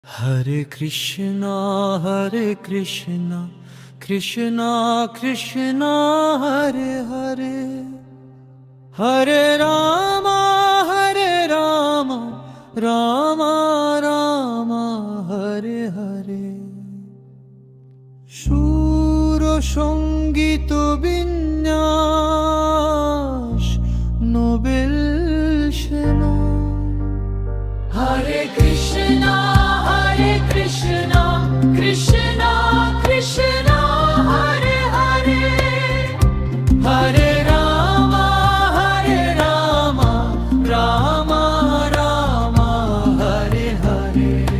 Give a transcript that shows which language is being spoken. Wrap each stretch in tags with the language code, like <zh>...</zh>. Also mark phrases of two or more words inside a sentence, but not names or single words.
<sa>हरे कृष्ण, कृष्ण कृष्ण, हरे हरे, हरे राम, राम राम, हरे हरे.</sa> <bn>সুর সঙ্গীত বিন্যাস নোবেল সেনা।</bn> <sa>হরে কৃষ্ণ কৃষ্ণ কৃষ্ণ হরে হরে, হরে রাম রাম রাম হরে হরে।</sa>